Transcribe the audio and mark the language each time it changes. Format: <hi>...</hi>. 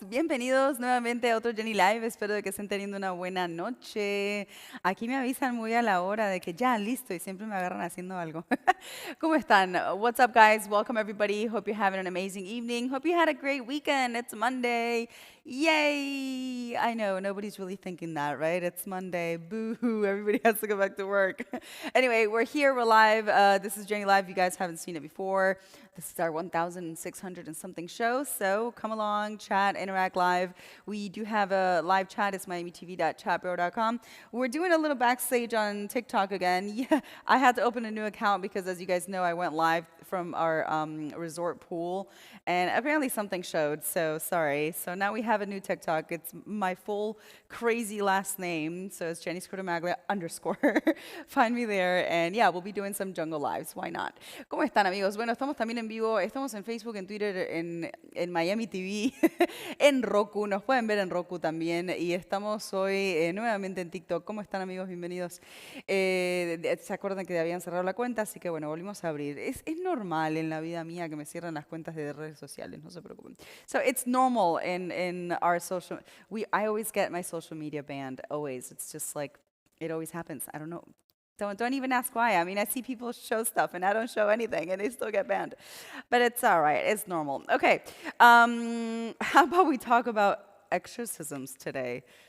<es>Bienvenidos nuevamente a otro Jenny Live. Espero de que estén teniendo una buena noche. Aquí me avisan muy a la hora de que ya, listo, y siempre me agarran haciendo algo. ¿Cómo están?</es> <en>What's up, guys? Welcome, everybody. Hope you're having an amazing evening. Hope you had a great weekend. It's Monday. Yay! I know, nobody's really thinking that, right? It's Monday. Boo-hoo. Everybody has to go back to work. Anyway, we're here. We're live. This is Jenny Live. You guys haven't seen it before. This is our 1,600 and something show. So come along, chat, interact live. We do have a live chat. It's miamitv.chatbro.com. We're doing a little backstage on TikTok again. Yeah, I had to open a new account because, as you guys know, I went live from our resort pool, and apparently something showed. So sorry. So now we have a new TikTok. It's my full crazy last name. So it's Jenny Scordamaglia _ Find me there, and yeah, we'll be doing some jungle lives. Why not?</en> <es>¿Cómo están, amigos? Bueno, estamos también en vivo, estamos en Facebook, en Twitter, en Miami TV, en Roku, nos pueden ver en Roku también, y estamos hoy nuevamente en TikTok. ¿Cómo están, amigos? Bienvenidos. Se acuerdan que habían cerrado la cuenta, así que bueno, volvimos a abrir. Es normal en la vida mía que me cierren las cuentas de redes sociales, no se preocupen.</es> <en>So it's normal in our social, I always get my social media banned, always. It's just like, it always happens. I don't know. Don't even ask why. I mean, I see people show stuff and I don't show anything and they still get banned. But it's all right. It's normal. Okay. How about we talk about exorcisms today?</en>